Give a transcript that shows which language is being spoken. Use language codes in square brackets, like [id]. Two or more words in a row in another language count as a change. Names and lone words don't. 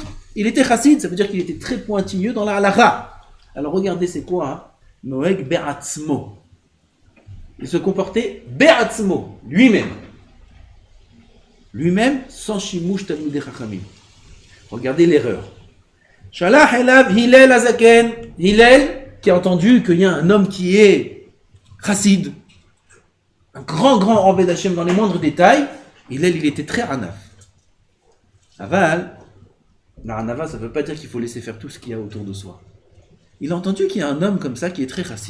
[fr] Il était chassid, ça veut dire qu'il était très pointilleux dans la halakha. Alors regardez, c'est quoi hein? [he] נוהג בעצמו. [fr] Il se comportait Be'atzmo, lui-même. lui-même, sans [he] שימוש תלמידי חכמים. [fr] Regardez l'erreur. [he] שלח אליו הלל הזקן. [fr] Hillel, qui a entendu qu'il y a un homme qui est chassid, un grand [he] עובד השם [fr] dans les moindres détails. Hillel, il était très anaf. Aval, la anava, ça ne veut pas dire qu'il faut laisser faire tout ce qu'il y a autour de soi. Il a entendu qu'il y a un homme comme ça qui est très chassid.